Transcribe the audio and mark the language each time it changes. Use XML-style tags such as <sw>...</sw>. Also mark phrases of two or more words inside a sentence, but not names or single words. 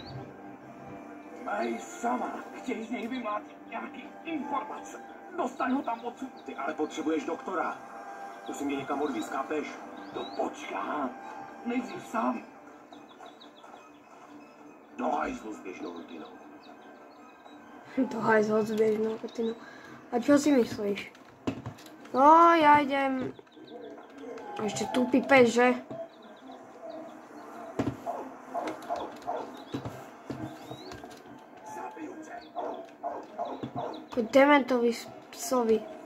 <cs>Mej sama, chtějí z něj vymlátit nějaký informace. Dostaň ho tam odsud. Ty ale potřebuješ doktora. Musím mě někam odvízt, chápeš? To počká. Nejdřív sám. Do hajzlu s běžnou rutinou. To hajzlo s běžnou rutinou.</cs> <sk>A čo si myslíš? No, ja idem... Ešte tupý pes, že? Ako dementovi psovi.</sk>